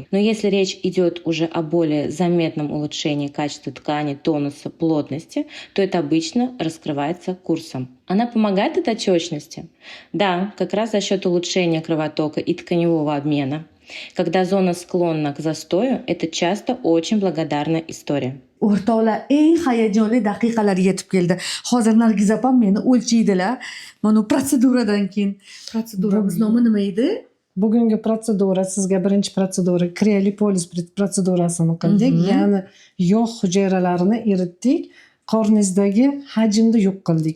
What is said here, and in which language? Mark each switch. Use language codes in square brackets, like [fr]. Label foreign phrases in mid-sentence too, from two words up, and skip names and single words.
[ru] Но если речь идет уже о более заметном улучшении качества ткани, тонуса, плотности, то это обычно раскрывается курсом. Она помогает от отечности? Да, как раз за счет улучшения кровотока и тканевого обмена. Когда зона склонна к застою, это часто очень благодарная история. [uz] O'rtoqlar, eng hayajonli daqiqalar yetib keldi. Hozir Nargiza opam meni o'lchaydilar. Mana protseduradan keyin. Protseduramiz nomi nima edi? Bugungi protsedura sizga birinchi protsedura kriolipolis protsedurasini qildik. Ya'ni yog' hujayralarini eritdik, qorningizdagi hajmni yo'q qildik.